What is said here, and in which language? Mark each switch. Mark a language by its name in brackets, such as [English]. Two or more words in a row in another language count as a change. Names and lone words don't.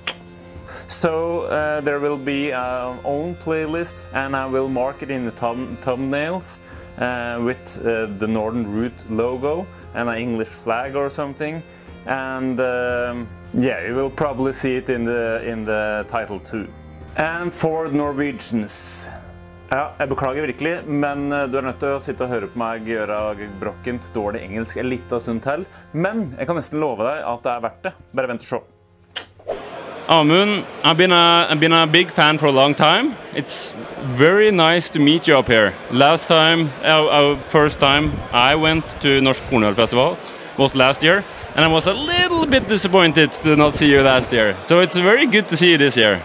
[English] So there will be our own playlist, and I will mark it in the thumbnails with the Northern Route logo and an English flag or something. And yeah, you will probably see it in the title too. And for Norwegians. [Norwegian] Ja, jeg beklager virkelig, men du nødt til å sitte og høre på meg gjøre brokkent dårlig engelsk en liten stund til. Men jeg kan nesten love deg at det verdt det. Bare vent og se. [English] Amund, I've been a big fan for a long time. It's very nice to meet you up here. Last time, our first time I went to Norsk Kornølfestival was last year, and I was a little bit disappointed to not see you last year. So it's very good to see you this year.